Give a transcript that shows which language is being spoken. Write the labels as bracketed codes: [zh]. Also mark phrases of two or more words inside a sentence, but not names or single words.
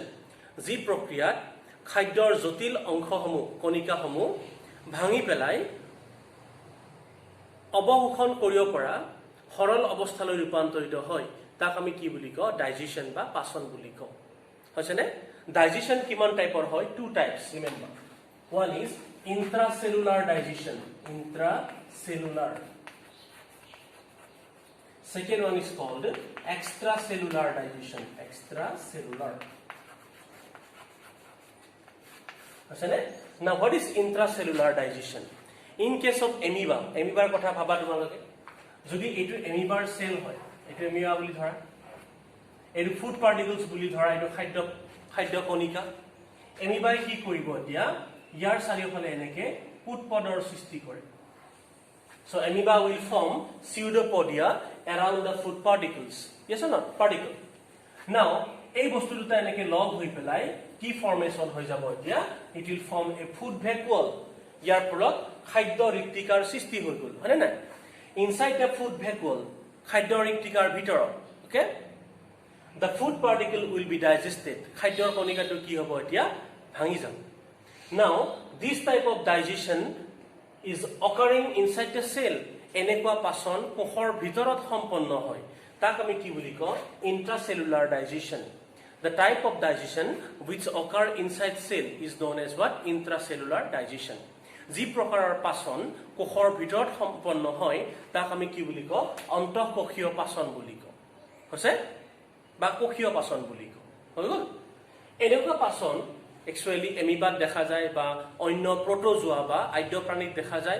[as] যি প্ৰক্ৰিয়াত খাদ্যৰ জটিল অংশসমূহ, কণিকাসমূহ ভাঙি পেলাই অৱশোষণ কৰিব পৰা সৰল অৱস্থালৈ ৰূপান্তৰিত হয়, তাক আমি কি বুলি কওঁ? ডাইজেশ্যন বা পাচন বুলি কওঁ, হৈছেনে? ডাইজেশ্যন কিমান টাইপৰ হয়? [en] two types, remember. one is intracellular digestion, intracellular. Second one is called extracellular digestion, extracellular. Now what is intracellular digestion? In case of amoeba, amoeba [as] কথা ভাবা তোমালোকে। যদি এইটো amoeba সেল হয়, এইটো amoeba বুলি ধৰা, এইটো [en] food particles [as] বুলি ধৰা, এইটো খাদ্য কণিকা। amoeba কি কৰিব? এতিয়া ইয়াৰ চাৰিওফালে এনেকে পুটপদৰ সৃষ্টি কৰে। [en] So amoeba will form pseudopodia around the food particles. Yes or not? Particle. Now, [as] এই বস্তু দুটা এনেকে লগ হৈ পেলাই কি ফৰ্মেশন হৈ যাব? [en] এতিয়া it will form a food vacuole. [as] ইয়াৰ ফলত খাদ্য ঋক্তিকাৰ সৃষ্টি হৈ গ'ল, হয়নে নাই? [en] Inside the food vacuole, [as] খাদ্য ঋক্তিকাৰ ভিতৰত, [en] okay? The food particle will be digested. [as] খাদ্যৰ কণিকাটো কি হ'ব? এতিয়া ভাঙি যাব। [en] Now, this type of digestion is occurring inside the cell. [as] এনেকুৱা পাচন কোষৰ ভিতৰত সম্পন্ন হয়, তাক আমি কি বুলি কওঁ? [en] Intracellular digestion. The type of digestion which occur inside cell is known as what? Intracellular digestion. [as] যি প্ৰকাৰৰ পাচন কোষৰ ভিতৰত সম্পন্ন হয়, তাক আমি কি বুলি কওঁ? অন্তঃকোষীয় পাচন বুলি কওঁ, হৈছে? বা কোষীয় পাচন বুলি কওঁ, হৈ গ'ল? এনেকুৱা পাচন একচুৱেলি এমিবাত দেখা যায় বা অন্য প্ৰটোজোৱা বা আদ্য প্ৰাণীত দেখা যায়।